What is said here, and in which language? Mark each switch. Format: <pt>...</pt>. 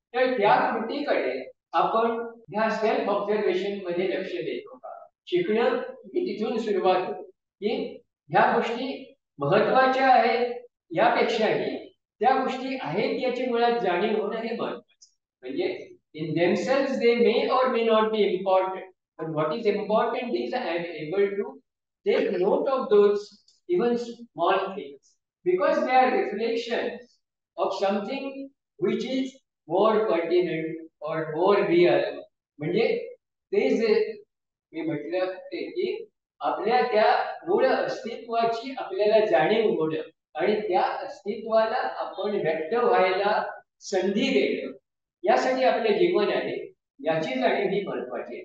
<mr>तर त्या कृतीकडे आपण ह्या सेल्फ ऑब्झर्वेशन मध्ये लक्ष देतो का. शिकणं ही तिथून सुरुवात होते की ह्या गोष्टी महत्वाच्या आहेत यापेक्षाही त्या गोष्टी आहेत याची मुळात जाणीव होणं हे महत्वाचं.</mr> <en>म्हणजे in themselves they may or may not be important, but what is important is I am able to take note of those even small things because they are reflections of something which is more pertinent or more real.</en> <mr>म्हणजे ते जे मी म्हटलं ते की आपल्या त्या मूळ अस्तित्वाची आपल्याला जाणीव होणं आणि त्या अस्तित्वाला आपण व्यक्त व्हायला संधी देणं, यासाठी आपले जीवन आहे याची जाणीव ही महत्वाची आहे.</mr>